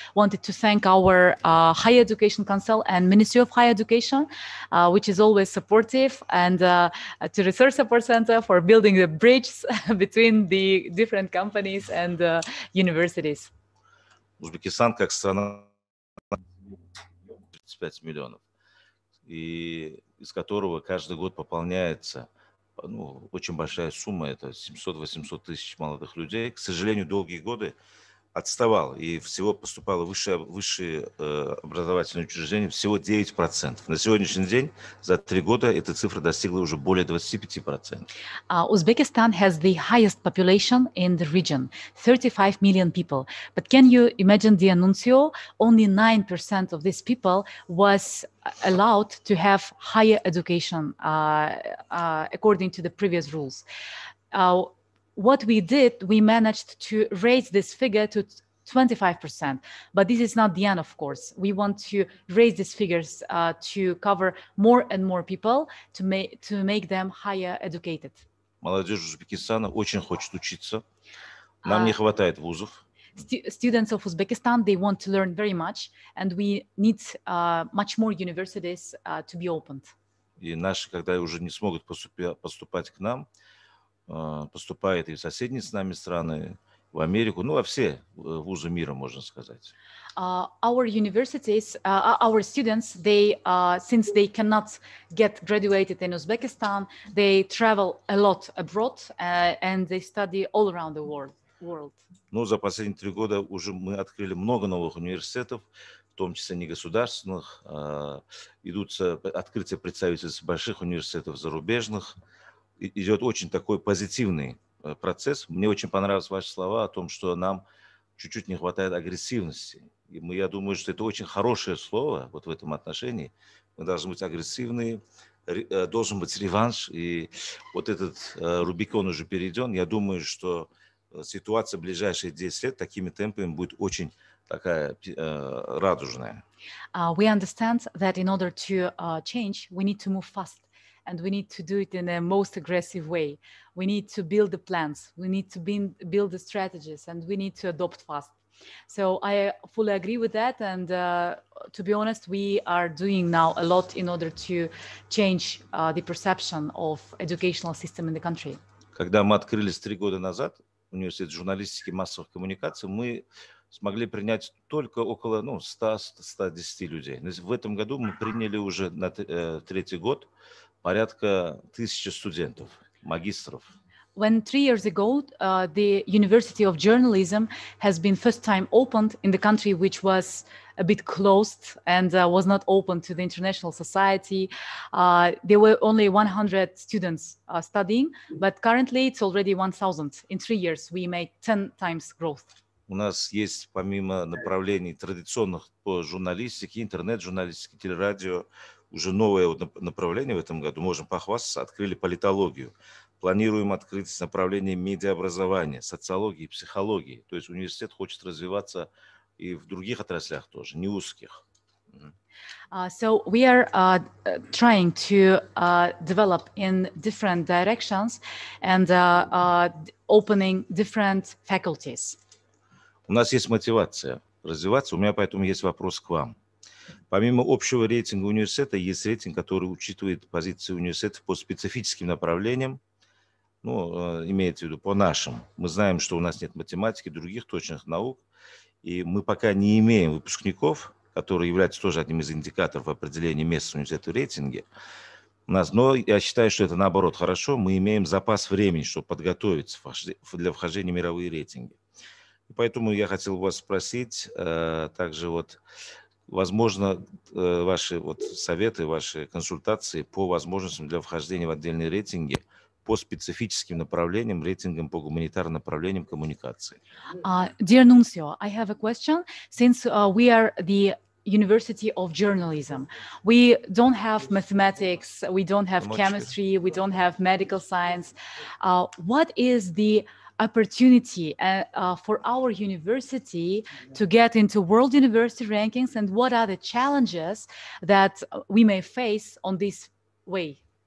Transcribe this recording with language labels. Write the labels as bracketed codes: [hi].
[en] Wanted to thank our Higher Education Council and Ministry of Higher Education, which is always supportive, and to Research Support Center for building the bridge between the different companies and universities. [ru] Узбекистан как страна 35 миллионов, и из которого каждый год пополняется очень большая сумма, это 700-800 тысяч молодых людей. К сожалению, долгие годы отставал, и всего поступало в высшие образовательные учреждения всего 9%. На сегодняшний день, за 3 года, эта цифра достигла уже более 25%. [en] Uzbekistan has the highest population in the region, 35 million people. But can you imagine, dear Nunzio, only 9% of these people was allowed to have higher education according to the previous rules. What we did, we managed to raise this figure to 25%, but this is not the end, of course. We want to raise these figures to cover more and more people, to make them higher educated. [ru] Молодежь Узбекистана очень хочет учиться. Нам не хватает вузов. [en] students of Uzbekistan, they want to learn very much, and we need much more universities to be opened. [ru] И наши, когда уже не смогут поступать к нам, поступают и в соседние с нами страны, в Америку, ну, во все вузы мира, можно сказать. [en] Our universities, our students, they, since they cannot get graduated in Uzbekistan, they travel a lot abroad and they study all around the world. [ru] Ну, за последние 3 года уже мы открыли много новых университетов, в том числе негосударственных. Идут открытие представительств больших университетов зарубежных. Идет очень такой позитивный процесс. Мне очень понравились ваши слова о том, что нам чуть-чуть не хватает агрессивности. И я думаю, что это очень хорошее слово вот в этом отношении. Мы должны быть агрессивны, должен быть реванш. И вот этот Рубикон уже перейден. Я думаю, что ситуация в ближайшие 10 лет такими темпами будет очень такая радужная. [en] We understand that in order to change, we need to move fast. And we need to do it in a most aggressive way. We need to build the plans. We need to build the strategies, and we need to adopt fast. So I fully agree with that. And to be honest, we are doing now a lot in order to change the perception of educational system in the country. [ru] Когда мы открылись 3 года назад, университет журналистики и массовых коммуникаций, мы смогли принять только около 100-110 людей. В этом году мы приняли уже на 3-й год порядка 1000 студентов, магистров. [en] When 3 years ago, the University of Journalism has been first time opened in the country, which was a bit closed and was not open to the international society. There were only 100 students studying, but currently it's already 1,000. In 3 years, we made 10 times growth. [ru] У нас есть, помимо направлений традиционных по журналистике, интернет-журналистике, телерадио, уже новое направление в этом году, можем похвастаться, открыли политологию. Планируем открыть направление медиаобразования, социологии и психологии. То есть университет хочет развиваться и в других отраслях тоже, не узких. [en] So we are trying to develop in different directions and opening different faculties. [ru] У нас есть мотивация развиваться. У меня поэтому есть вопрос к вам. Помимо общего рейтинга университета, есть рейтинг, который учитывает позиции университета по специфическим направлениям, ну, имеется в виду по нашим. Мы знаем, что у нас нет математики, других точных наук, и мы пока не имеем выпускников, которые являются тоже одним из индикаторов определения места университета в рейтинге. Но я считаю, что это наоборот хорошо. Мы имеем запас времени, чтобы подготовиться для вхождения в мировые рейтинги. И поэтому я хотел вас спросить также вот, возможно, ваши вот советы, ваши консультации по возможностям для вхождения в отдельные рейтинги по специфическим направлениям, рейтингам по гуманитарным направлениям коммуникации. [en] Dear Nunzio, I have a question. Since we are the University of Journalism, we don't have mathematics, we don't have chemistry, we don't have medical science. What is the opportunity for our university to get into world university rankings, and what are the challenges that we may face on this way?